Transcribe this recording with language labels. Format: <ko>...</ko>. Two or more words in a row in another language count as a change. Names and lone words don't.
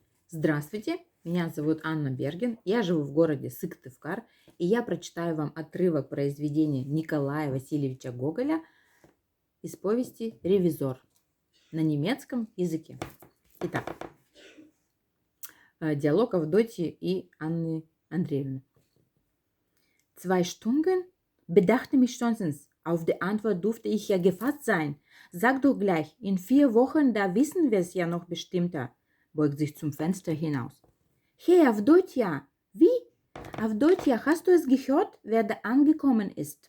<ru>Здравствуйте, меня зовут Анна Бергин, я живу в городе Сыктывкар, и я прочитаю вам отрывок произведения Николая Васильевича Гоголя из повести «Ревизор» на немецком языке. Итак, диалог Авдотьи и Анны Андреевны.</ru> <de>2 Stunden? Bedachte mich stolzens. Auf die Antwort durfte ich ja gefasst sein. Sag doch gleich, in 4 Wochen, da wissen wir es ja noch bestimmter, beugt sich zum Fenster hinaus. Hey, Avdotja, wie? Avdotja, hast du es gehört, wer da angekommen ist?</de>